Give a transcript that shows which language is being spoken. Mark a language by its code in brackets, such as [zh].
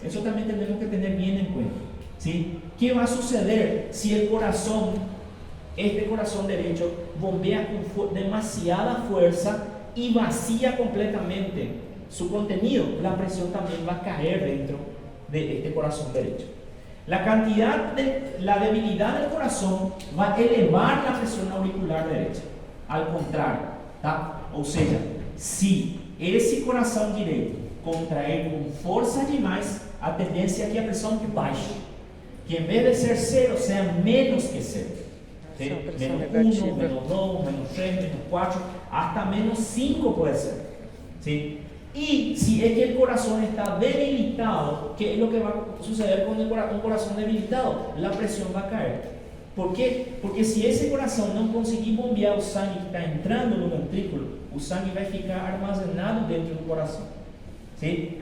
[es] Eso también tenemos que tener bien en cuenta. ¿Sí? ¿Qué va a suceder si el corazón, este corazón derecho, bombea con demasiada fuerza y vacía completamente su contenido? La presión también va a caer dentro de este corazón derecho. La debilidad del corazón va a elevar la presión auricular derecha. Al contrario, tá? [pt] Ou seja, se esse coração direito contrair com força demais, a tendência é que a pressão baixe. Que em vez de ser 0, seja menos que 0. [es] ¿Sí? Menos 1, menos 2, menos 3, menos 4, hasta menos 5 puede ser. ¿Sí? Y si es que el corazón está debilitado, ¿qué es lo que va a suceder con un corazón debilitado? La presión va a caer. ¿Por qué? Porque si ese corazón no conseguir [pt] bombear o sangue que está entrando no ventrículo, o sangue vai ficar armazenado dentro do corazón, ¿sí?